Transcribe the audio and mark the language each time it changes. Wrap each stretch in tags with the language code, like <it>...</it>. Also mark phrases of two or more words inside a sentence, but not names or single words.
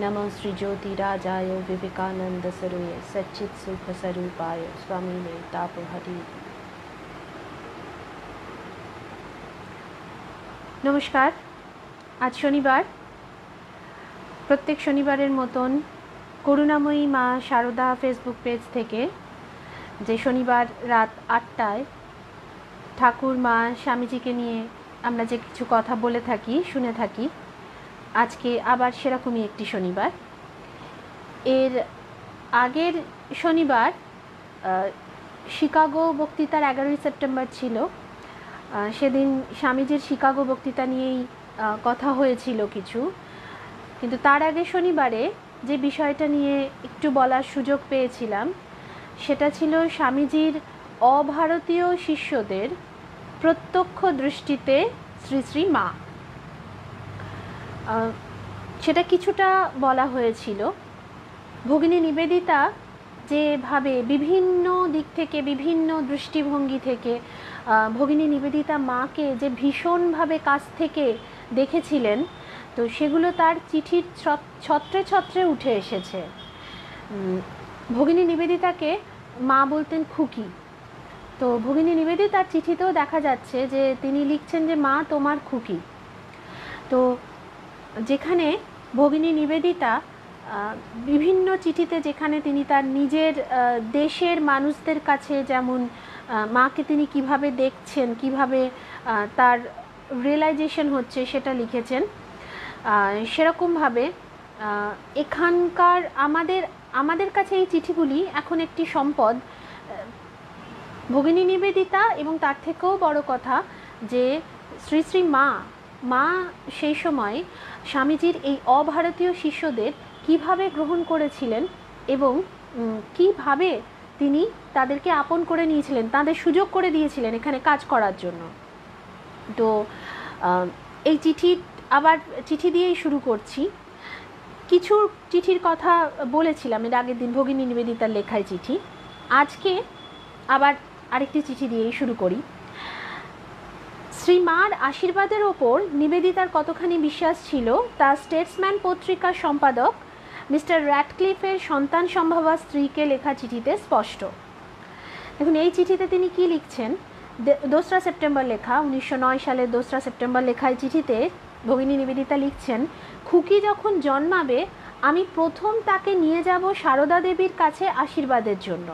<sa>नमो श्रीज्योतिराजाय विवेकानन्दसरूय सच्चित्सुखस्वरूपाय स्वामिने तापहरि।</sa> <bn>নমস্কার। আজ শনিবার। প্রত্যেক শনিবারের মতন করুণাময়ী মা শারদা ফেসবুক পেজ থেকে যে শনিবার রাত 8টায় ঠাকুর মা স্বামীজী কে নিয়ে আমরা যে কিছু কথা বলে থাকি শুনে থাকি, আজ কে আবার সেরকমই একটি শনিবার। এর আগের শনিবার শিকাগো বক্তৃতার 11 সেপ্টেম্বর ছিলো। সেদিন স্বামীজীর শিকাগো বক্তৃতা নিয়েই কথা হয়েছিলো কিছু, কিন্তু তার আগে শনিবারে যে বিষয়টা নিয়ে একটু বলার সুযোগ পেয়েছিলাম সেটা ছিলো স্বামীজীর অভারতীয় শিষ্যদের প্রত্যক্ষ দৃষ্টিতে শ্রী শ্রী মা। সেটা কিছুটা বলা হয়েছিলো। ভগিনী নিবেদিতা যেভাবে বিভিন্ন দিক থেকে বিভিন্ন দৃষ্টিভঙ্গী থেকে ভগিনী নিবেদিতা মাকে যে ভীষণভাবে কাছ থেকে দেখেছিলেন, তো সেগুলো তার চিঠির ছত্রে ছত্রে উঠে এসেছে। ভগিনী নিবেদিতাকে মা বলতেন খুকী। তো ভগিনী নিবেদিতার চিঠিতেও দেখা যাচ্ছে যে তিনি লিখছেন যে মা তোমার খুকী। তো যেখানে ভগিনী নিবেদিতা বিভিন্ন চিঠিতে যেখানে তিনি তার নিজের দেশের মানুষদের কাছে যেমন মাকে তিনি কিভাবে দেখছেন, কিভাবে তার রিয়ালাইজেশন হচ্ছে সেটা লিখেছেন, সেরকম ভাবে এখানকার আমাদের কাছে এই চিঠিগুলি এখন একটি সম্পদ। ভগিনী নিবেদিতা এবং তার থেকেও বড় কথা যে শ্রী শ্রী মা সেই সময় স্বামীজীর এই অভারতীয় শিষ্যদের কিভাবে গ্রহণ করেছিলেন এবং কিভাবে তিনি তাদেরকে আপন করে নিয়েছিলেন, তাদের সুযোগ করে দিয়েছিলেন এখানে কাজ করার জন্য। তো এই চিঠি আবার চিঠি দিয়েই শুরু করছি। কিছু চিঠির কথা বলেছিলাম এর আগের দিন ভগিনী নিবেদিতার লেখায় চিঠি। আজকে আবার আরেকটি চিঠি দিয়েই শুরু করি। শ্রী মার আশীর্বাদের ওপর নিবেদিতার কতখানি বিশ্বাস ছিলো তা স্টেটসম্যান পত্রিকার সম্পাদক মিস্টার র‍্যাটক্লিফের সন্তান সম্ভবা স্ত্রীকে লেখা চিঠিতে স্পষ্ট। দেখুন এই চিঠিতে তিনি কি লিখছেন, 2 সেপ্টেম্বর লেখা 1909 সালে 2 সেপ্টেম্বর লেখা চিঠিতে ভগিনী নিবেদিতা লিখছেন, খুকী যখন জন্মাবে আমি প্রথম তাকে নিয়ে যাব শারদা দেবীর কাছে আশীর্বাদের জন্য।</bn>